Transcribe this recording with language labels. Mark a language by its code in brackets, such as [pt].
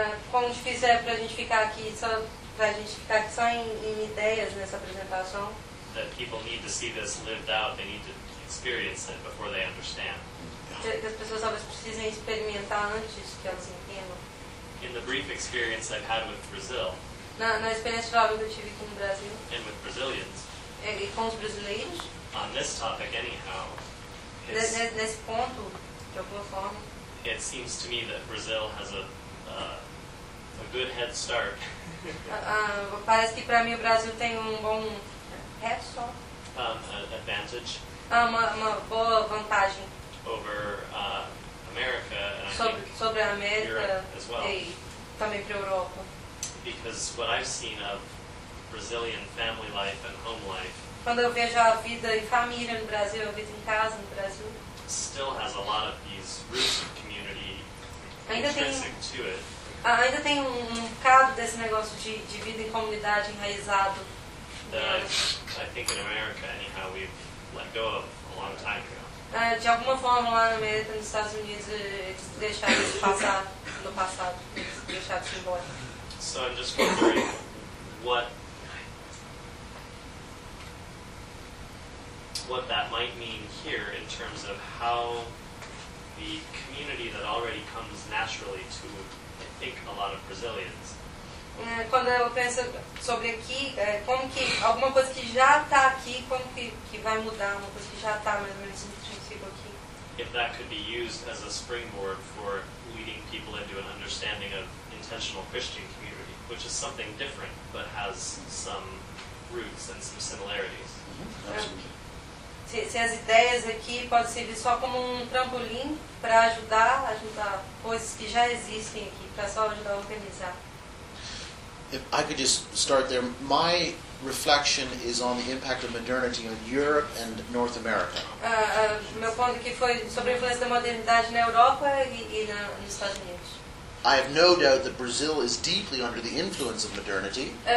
[pt] Quão difícil é para a gente ficar aqui só em ideias nessa apresentação? [en] That people need to see this lived out. They need to experience it before they understand. [pt] Que as pessoas talvez precisem experimentar antes que elas entendam. [en] In the brief experience I've had with Brazil. [pt] Na experiência jovem que eu tive com o Brasil. [en] And with Brazilians. [pt] E com os brasileiros. [en] On this topic, anyhow. [pt] Nesse ponto, de alguma forma. [en] It seems to me that Brazil has a good head start. [pt] Parece que para mim o Brasil tem um bom head start. [en] Advantage. [pt] Uma boa vantagem. [en] Over America and [pt] sobre a América [en] as well. [pt] E também para a Europa. [en] Because what I've seen of Brazilian family life and home life. [pt] Quando eu vejo a vida e família no Brasil, a vida em casa no Brasil. [en] Still has a lot of these roots of community intrinsic to it. [pt] Ainda tem um bocado desse negócio de vida em comunidade enraizado. [en] I think in America, anyhow, we've let go of a long time ago. [pt] De alguma forma lá na América, nos Estados Unidos, deixar isso passar no passado, deixar isso embora. [en] So I'm just wondering what that might mean here in terms of how the community that already comes naturally to, I think, a lot of Brazilians. [pt] Quando eu penso sobre aqui, como que alguma coisa que já está aqui, como que vai mudar, uma coisa que já está mais ou menos intrínseco aqui. [en] If that could be used as a springboard for leading people into an understanding of intentional Christian community. Which is something different, but has some roots and some similarities. Absolutely. [pt] Se as ideias aqui podem servir só como um trampolim para ajudar coisas que já existem aqui, para só ajudar a organizar. [en] If I could just start there, my reflection is on the impact of modernity on Europe and North America. [pt] Meu ponto aqui foi sobre a influência da modernidade na Europa e nos Estados Unidos. [en] I have no doubt that Brazil is deeply under the influence of modernity.